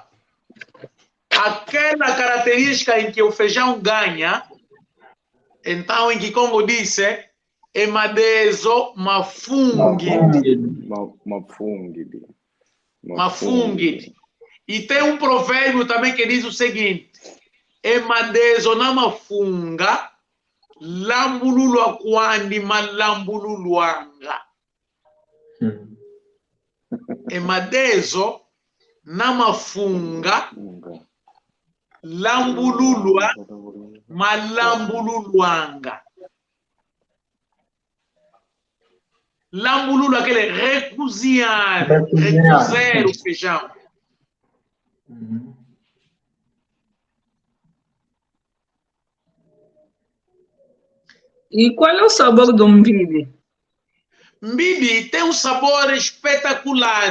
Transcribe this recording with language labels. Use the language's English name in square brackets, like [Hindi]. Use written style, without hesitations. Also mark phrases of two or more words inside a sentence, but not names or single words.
[Portuguese] Aquela característica em que o feijão ganha, então em Kikongo disse, [Kongo] emadezo mafungidi. [Portuguese] E tem um provérbio também que diz o seguinte: [Kongo] emadezo na mafunga, lambululu akwandi malambululu anga. Emadezo na mafunga, lambululu malambululu anga. Lambululu, [Portuguese] aquele recozinhar o feijão. E qual é o sabor do mbidi? Mbidi tem um sabor espetacular.